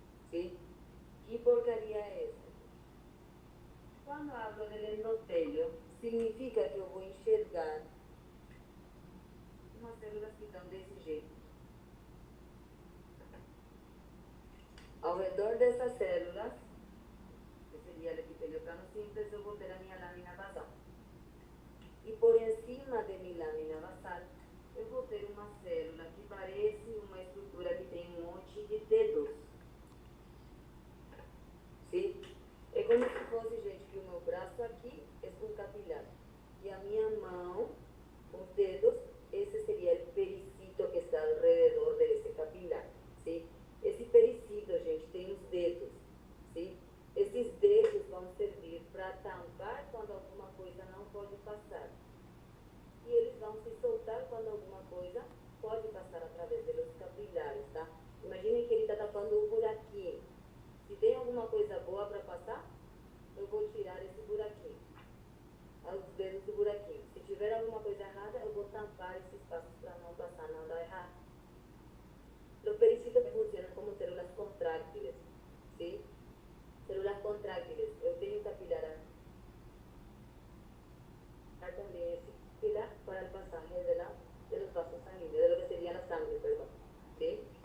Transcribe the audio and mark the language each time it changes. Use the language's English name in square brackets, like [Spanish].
[Spanish] ¿Sí? ¿Qué porcaría es? Cuando hablo del endotelio, significa que yo voy a [Portuguese] enxergar [Spanish] unas células que están [Portuguese] de ese jeito. Ao redor dessas células, que seria o epitelio plano simples, eu vou ter a minha lâmina basal. E por encima de minha lâmina basal, eu vou ter uma célula que parece uma estrutura que tem um monte de dedos. Sim? É como se fosse, gente, que o meu braço aqui é um capilar. E a minha mão, os dedos, esse seria o pericito que está alrededor desse capilar. Sim? Esse pericito, gente, tem os dedos. Sim? Esses dedos vão servir para tampar quando alguma coisa não pode passar. E eles vão se soltar quando alguma coisa pode passar através dos capilares, tá? Imaginem que ele está tapando um buraquinho. Se tem alguma coisa boa para passar, eu vou tirar esse buraquinho. Os dedos do buraquinho. Se tiver alguma coisa errada, eu vou tampar esse espaço para não passar nada errado. [Spanish] Los pericitos funcionan como células contráctiles. ¿Sí? Células contráctiles. Yo tengo un capilar también es pilar para el pasaje de los vasos sanguíneos, de lo que sería la sangre, perdón. ¿Sí?